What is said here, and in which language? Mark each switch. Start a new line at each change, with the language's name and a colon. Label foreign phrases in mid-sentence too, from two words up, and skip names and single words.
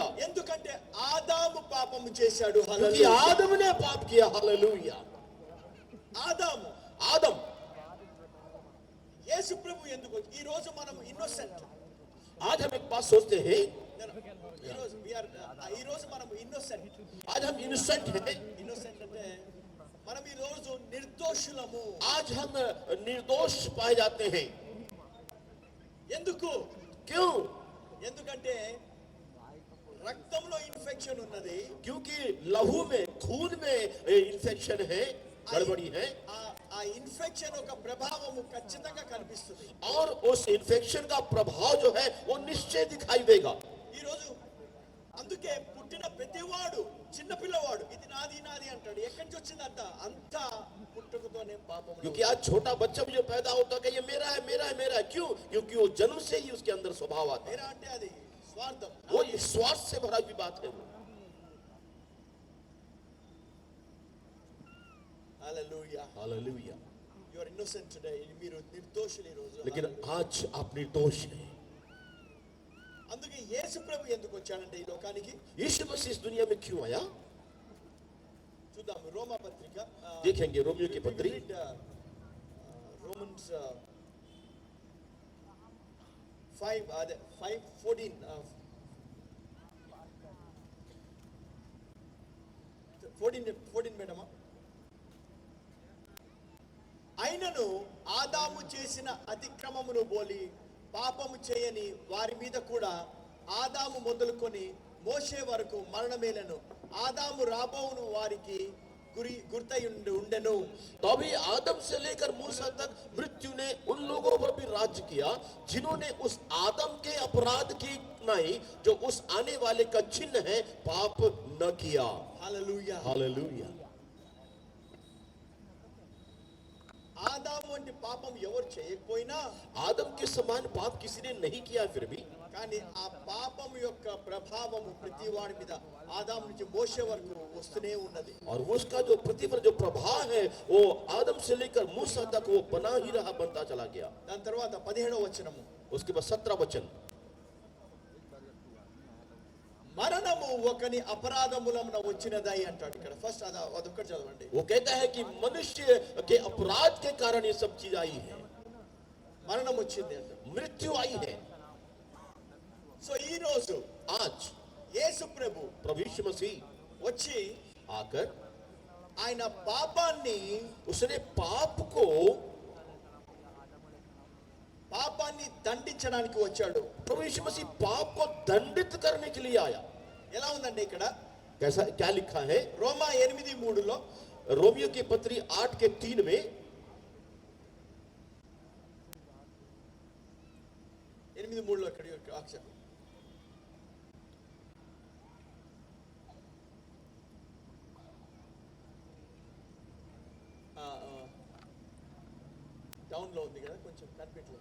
Telugu: ఎందుకంటే ఆదాము పాపము చేశాడు.
Hindi: क्योंकि
Telugu: హల్లెలూయా.
Hindi: आदम ने पाप किया. हालेलुया.
Telugu: ఆదాము.
Hindi: आदम.
Telugu: యేసు ప్రభు ఎందుకు? ఈ రోజు మనం ఇన్నోసెంట్.
Hindi: आज हम एक बात सोचते हैं,
Telugu: ఈ రోజు మనం ఇన్నోసెంట్.
Hindi: आज हम इनोसेंट हैं.
Telugu: ఇన్నోసెంట్ అంటే మనం ఈ రోజు నిర్దోషులము.
Hindi: आज हम निर्दोष पाए जाते हैं.
Telugu: ఎందుకు?
Hindi: क्यों?
Telugu: ఎందుకంటే రక్తంలో ఇన్ఫెక్షన్ ఉన్నది.
Hindi: क्योंकि लहू में खून में इन्फेक्शन है, गड़बड़ी है.
Telugu: ఆ ఇన్ఫెక్షన్ ఒక ప్రభావము ఖచ్చితంగా కనిపిస్తుంది.
Hindi: और उस इन्फेक्शन का प्रभाव जो है वो निश्चय दिखाई देगा.
Telugu: ఈ రోజు అందుకే పుట్టిన ప్రతివాడు, చిన్న పిల్లవాడు ఇది నాది నాది అంటాడు. ఎక్కడి నుంచి వచ్చిందంట? అంతా పుట్టుకతోనే పాపం.
Hindi: क्योंकि आज छोटा बच्चा भी जो पैदा होता है कि ये मेरा है मेरा है मेरा है. क्यों? क्योंकि वो जन्म से ही उसके अंदर स्वभाव आता है. मेरा
Telugu: అంటే అది స్వార్థం.
Hindi: वो स्वार्थ से भरा हुई बात है. वो
Telugu: హల్లెలూయా.
Hindi: हालेलुया.
English: you are innocent today.
Telugu: మీరు నిర్దోషులు ఈ రోజు.
Hindi: लेकिन आज आप निर्दोष हैं.
Telugu: అందుకే యేసు ప్రభు ఎందుకు వచ్చాడంటే ఈ లోకానికి?
Hindi: यीशु मसीह इस दुनिया में क्यों आया?
Telugu: చూద్దాం రోమా పత్రిక.
Hindi: देखेंगे रोमियो की पत्री
Telugu: రోమన్స్ 14 మేడమా. అయినను ఆదాము చేసిన అతిక్రమమును బోలి పాపము చేయని వారి మీద కూడా ఆదాము మొదలుకొని మోషే వరకు మరణమేలను. ఆదాము రాబోవును వారికి గురుతై ఉండెను.
Hindi: तो अभी आदम से लेकर मूसा तक मृत्यु ने उन लोगों पर भी राज्य किया जिन्होंने उस आदम के अपराध की नहीं, जो उस आने वाले का चिन्ह है, पाप न किया. हालेलुया, हालेलुया.
Telugu: ఆదాము వంటి పాపం ఎవరు చేయకపోయినా,
Hindi: आदम के समान पाप किसी ने नहीं किया फिर भी,
Telugu: కానీ ఆ పాపం యొక్క ప్రభావము ప్రతి వాడి మీద ఆదాము నుంచి మోషే వరకు వస్తూనే ఉన్నది.
Hindi: और उसका जो प्रतिफल, जो प्रभाव है, वो आदम से लेकर मूसा तक वो बना ही रहा, बनता चला गया.
Telugu: దాని తర్వాత 17వ వచనము,
Hindi: उसके बाद 17 वचन,
Telugu: మరణము ఒకని అపరాధములమున వచ్చినదై అంటాడు ఇక్కడ. ఫస్ట్ అదొక్కటి చదవండి.
Hindi: वो कहता है कि मनुष्य के अपराध के कारण ये सब चीज आई है,
Telugu: మరణం వచ్చింది అంట,
Hindi: मृत्यु आई है.
Telugu: సో ఈ రోజు
Hindi: आज
Telugu: యేసు ప్రభు
Hindi: प्रभु यीशु मसीह
Telugu: వచ్చి
Hindi: आकर
Telugu: ఆయన పాపాన్ని
Hindi: उसने
Telugu: పాపాన్ని దండించడానికి వచ్చాడు.
Hindi: प्रभु यीशु मसीह पाप को दंडित करने के लिए आया.
Telugu: ఎలా ఉందండి ఇక్కడ?
Hindi: कैसा, क्या लिखा है?
Telugu: రోమా 8:3
Hindi: रोमियो की पत्री 8:3 में,
Telugu: 8:3 ఇక్కడ అక్షరం డౌన్ లో ఉంది కదా, కొంచెం కనిపెట్టలేదు.